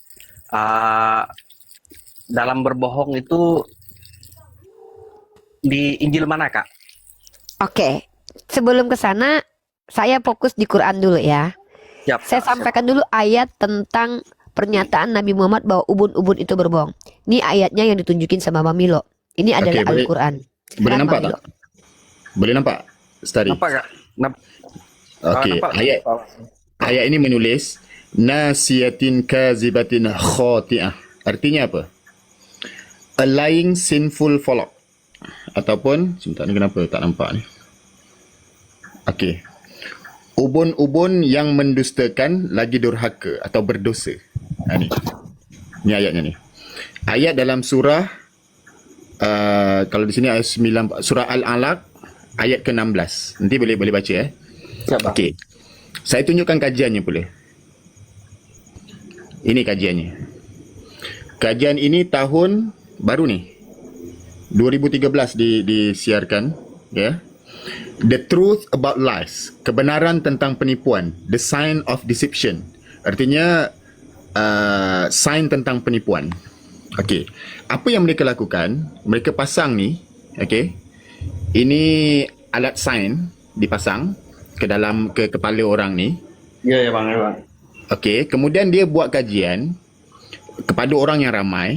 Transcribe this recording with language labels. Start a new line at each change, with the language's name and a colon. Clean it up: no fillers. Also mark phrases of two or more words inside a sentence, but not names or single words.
Indonesian: Dalam berbohong itu di Injil mana Kak? Oke, sebelum ke sana saya fokus di Quran dulu ya. Siap, Saya Kak, sampaikan dulu ayat tentang pernyataan Nabi Muhammad bahwa ubun-ubun itu berbohong. Ini ayatnya yang ditunjukin sama Mamilo. Ini adalah
Malay: boleh- Al-Quran. Boleh Silakan, nampak Mamilo. tak? Boleh nampak, Stari? Nampak Kak? Okey, Nampak? ayat ini menulis
Arabic: ناصية كاذبة خاطئة.
Malay: Artinya apa?
English: A lying sinful flock.
Malay: Ataupun sebentar ni kenapa tak nampak ni? Okey. Ubun-ubun yang mendustakan lagi durhaka atau berdosa. Ni. Ni ayatnya ni. Ayat dalam surah kalau di sini ayat 9 surah Al-Alaq ayat ke-16. Nanti boleh baca
Indonesian: Siap, Pak. Okey.
Malay: Saya tunjukkan kajiannya boleh. Ini kajiannya. Kajian ini tahun baru ni. 2013 disiarkan, ya.
English: The Truth About Lies,
Malay: kebenaran tentang penipuan,
English: the sign of deception.
Malay: Artinya sign tentang penipuan. Okey. Apa yang mereka lakukan? Mereka pasang ni, okey. Ini alat sign dipasang ke kepala orang ni.
Indonesian: Ya Bang, ya Bang.
Malay: Okey, kemudian dia buat kajian kepada orang yang ramai.